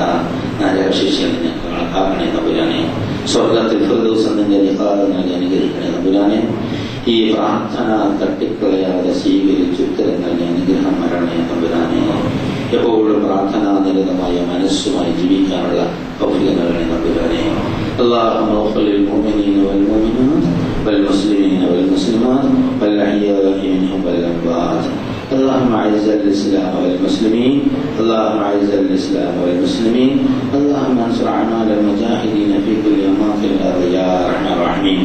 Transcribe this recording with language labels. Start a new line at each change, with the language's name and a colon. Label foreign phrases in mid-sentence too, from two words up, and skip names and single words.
Malayalam: നരകശിക്ഷയിൽ ഞങ്ങൾ കാക്കണേ നമ്പുരാനെ. സ്വർഗത്തിൽ ഫിർദൗസ് നിന്റെ ലിഖാഅ് നൽകി അനുഗ്രഹിക്കണേ നമ്പുരാനെ. ഈ പ്രാർത്ഥന തട്ടിക്കളയാതെ സ്വീകരിച്ച് ഉത്തരം നൽകി അനുഗ്രഹം വരണേ നമ്പുരാനെ. എപ്പോഴും പ്രാർത്ഥനാ നിരതമായ മനസ്സുമായി ജീവിക്കാനുള്ള തൗഫീഖ് നൽകണേ നമ്പുരാനെ.
Arabic: اللهم اغفر للمؤمنين والمؤمنات والمسلمين والمسلمات والأحياء منهم والأموات. اللهم اعز الاسلام والمسلمين. اللهم اعز الاسلام والمسلمين. اللهم انصر اعمال المجاهدين في كل اماكن الارض يا ارحم الراحمين.